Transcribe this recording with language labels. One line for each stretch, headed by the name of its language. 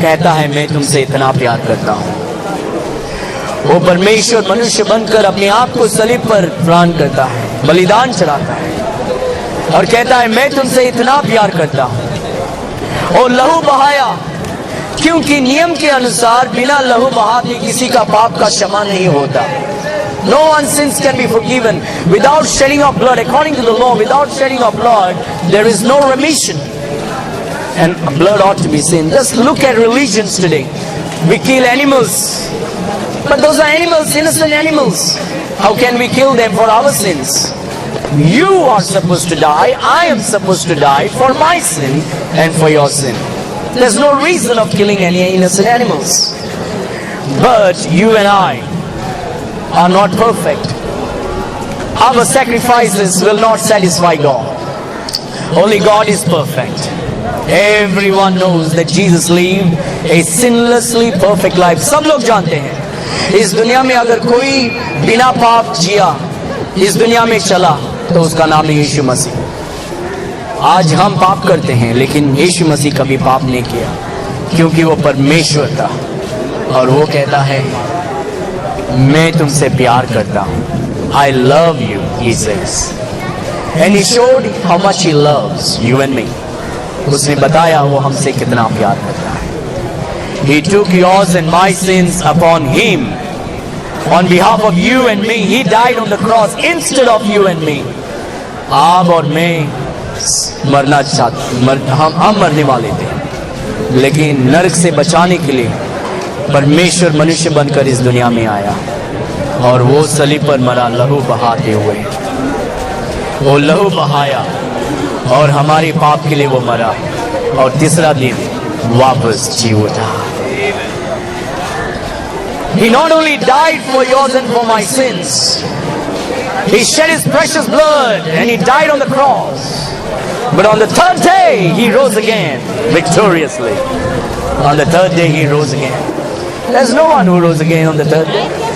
Hindi: कहता है मैं तुमसे इतना प्यार करता हूं. वो परमेश्वर मनुष्य बनकर अपने आप को सलीब पर प्राण करता है, बलिदान चढ़ाता है और कहता है मैं तुमसे इतना प्यार करता हूं. और लहू बहाया, क्योंकि नियम के अनुसार बिना लहू बहाए किसी का पाप का क्षमा नहीं होता.
English: No one's sins can be forgiven without shedding of blood. According to the law, without shedding of blood, there is no remission. And blood ought to be seen. Just look at religions today. We kill animals, but those are animals, innocent animals. How can we kill them for our sins? You are supposed to die. I am supposed to die for my sin and for your sin. There's no reason of killing any innocent animals. But you and I are not perfect. Our sacrifices will not satisfy God. Only God is perfect. Everyone knows that Jesus lived a sinlessly perfect life.
Hindi: सब लोग जानते हैं इस दुनिया में अगर कोई बिना पाप जिया, इस दुनिया में चला, तो उसका नाम है यीशु मसीह. आज हम पाप करते हैं, लेकिन यीशु मसीह कभी पाप नहीं किया, क्योंकि वो परमेश्वर था. और वो कहता है मैं तुमसे प्यार करता हूं.
English: I love you, he says. And he showed how much he loves you and me.
Hindi: उसने बताया वो हमसे कितना प्यार करता है.
English: He took yours and my sins upon him. On behalf of you and me, he died on the cross instead of you and me.
Hindi: आप और मैं मरना चाहते, हम मरने वाले थे, लेकिन नरक से बचाने के लिए परमेश्वर मनुष्य बनकर इस दुनिया में आया और वो सलीब पर मरा लहू बहाते हुए. वो लहू बहाया और हमारे पाप के लिए वो मरा और तीसरा दिन वापस जी उठा.
English: He not only died for yours and for my sins, he shed his precious blood and he died on the cross. But on the third day he rose again victoriously. On the third day he rose again. There's no one who rose again on the third day.